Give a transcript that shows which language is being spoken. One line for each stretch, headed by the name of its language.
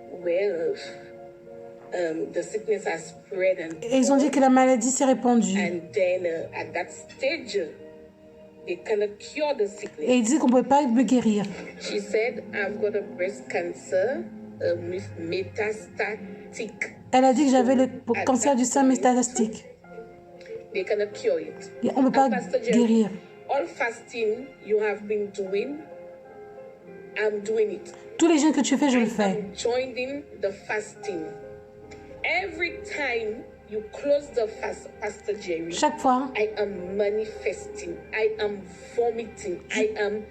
English: Well, the sickness has spread and
French: et ils ont dit que la maladie s'est répandue.
English: And then at that stage, they cannot cure the sickness.
French: Et ils disaient qu'on ne pouvait pas me guérir.
English: She said, I've got a breast cancer with metastatic.
French: Elle a dit que j'avais le cancer du sein métastatique.
English: They cannot cure it.
French: Et on ne peut pas guérir.
English: All fasting you have been doing, I'm doing it.
French: Tous les jeûnes que tu fais, je le fais.
English: I'm joining the fasting. Every time you close the fast, Pastor Jerry.
French: Chaque fois,
English: I am manifesting. I am vomiting. I am